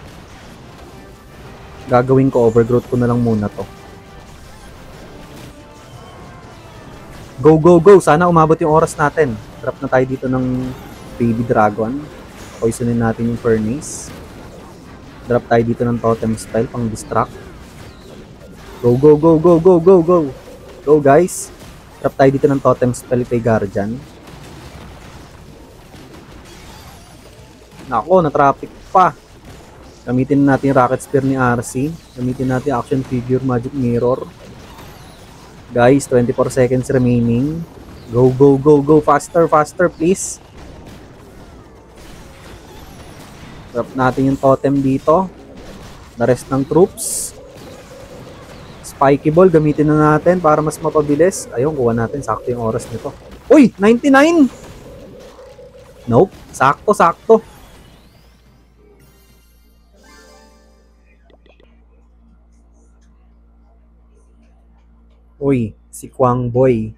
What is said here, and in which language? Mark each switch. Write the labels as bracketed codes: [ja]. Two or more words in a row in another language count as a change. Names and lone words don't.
[tl] Gagawin ko, overgrowth ko na lang muna to. Go! Sana umabot yung oras natin. Drop na tayo dito ng [en] baby dragon. [tl] Poisonin natin yung furnace. Drop tayo dito ng [en] totem spell [tl] pang distract. [en] Go! Go guys. [tl] Drop tayo dito ng [en] totem spell [tl] kay Guardian. Nako, na-traffic pa. Gamitin natin yung [en] rocket spear [tl] ni RC. Gamitin natin [en] action figure magic mirror. Guys, 24 seconds remaining. Go. Faster please. [tl] Drop natin yung totem dito. [en] The rest ng troops. Spiky ball, [tl] gamitin na natin para mas mapabilis. Ayun, kuha natin. Sakto yung oras nito. Uy, 99! Nope, sakto. Uy, si Kwang Boy.